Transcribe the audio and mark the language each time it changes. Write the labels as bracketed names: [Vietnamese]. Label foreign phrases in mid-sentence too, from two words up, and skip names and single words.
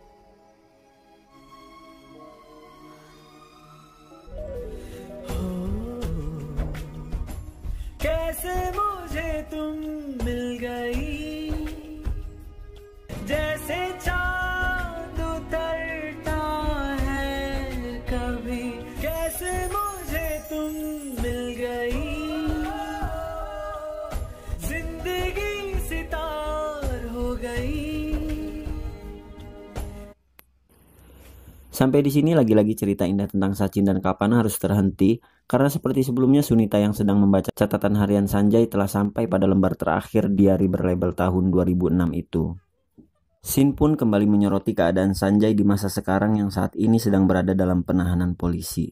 [Hindi] कैसे मुझे तुम मिल गई, जैसे चांद उतरता है कभी. कैसे मुझे तुम मिल गई, जिंदगी सितार हो गई. [Indonesian] Sampai di sini lagi-lagi cerita indah tentang Sachin dan Kalpana harus terhenti karena seperti sebelumnya Sunita yang sedang membaca catatan harian Sanjay telah sampai pada lembar terakhir diari berlabel tahun 2006 itu. Scene pun kembali menyoroti keadaan Sanjay di masa sekarang yang saat ini sedang berada dalam penahanan polisi.